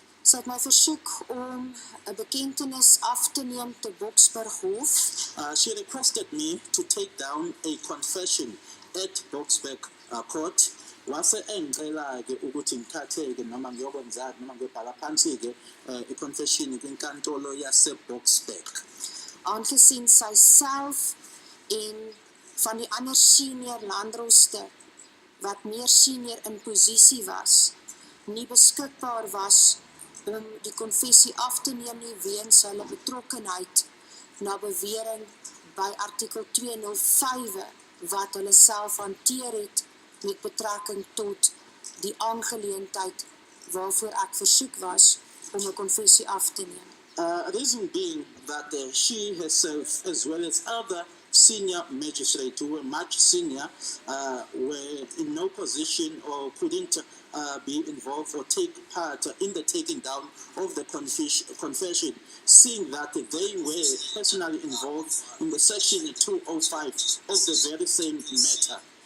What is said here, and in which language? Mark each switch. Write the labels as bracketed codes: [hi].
[af] Sy het my versoek om 'n bekentenis af te neem te Boksburg Hof. [en] She requested me to take down a confession at Boksburg Court. [zu] Wase engicela-ke ukuthi ngithathe-ke noma ngiyokwenza noma ngiyobhala phansi-ke i-confession kwinkantolo yase-Boksburg. [af] Aangesien sy self en van die ander senior landrooster wat meer senior in posisie was, nie beskikbaar was om die konfessie af te neem nie weens hulle betrokkenheid na bewering by artikel 205 wat hulle self hanteer het met betrekking tot die aangeleentheid waarvoor ek versoek was om 'n konfessie af te neem. [en] Reason being that she herself, as well as other senior magistrates who were much senior, were in no position or couldn't be involved or take part in the taking down of the confession, seeing that they were personally involved in the section 205 of the very same matter.